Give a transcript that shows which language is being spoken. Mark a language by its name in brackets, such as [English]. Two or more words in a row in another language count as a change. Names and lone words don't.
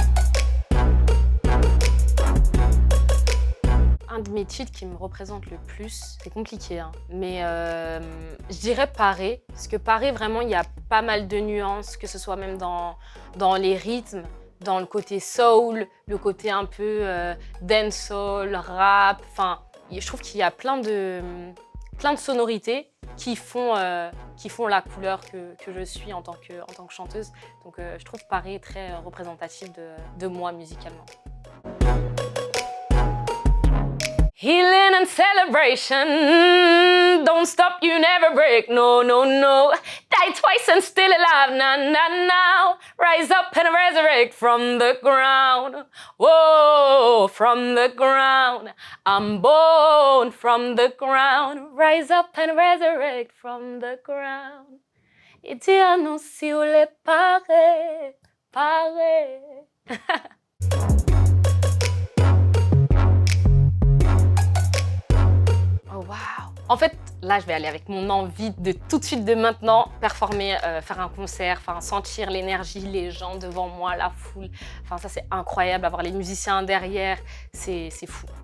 [French] Un de mes titres qui me représente le plus, c'est compliqué, hein, mais je dirais Paré, parce que Paré, vraiment, il y a pas mal de nuances, que ce soit même dans les rythmes, dans le côté soul, le côté un peu dancehall, rap, enfin, je trouve qu'il y a plein de sonorités qui font la couleur que je suis en tant que chanteuse. Donc je trouve Paré très représentatif de moi musicalement. [English] Healing and celebration, don't stop, you never break, no, no, no. Die twice and still alive, na, na, now. Rise up and resurrect from the ground. Whoa, from the ground. I'm born from the ground. Rise up and resurrect from the ground. Itiano si ole pare, pare. [French] En fait, là, je vais aller avec mon envie de tout de suite, de maintenant, performer, faire un concert, sentir l'énergie, les gens devant moi, la foule. Enfin, ça, c'est incroyable, avoir les musiciens derrière, c'est fou.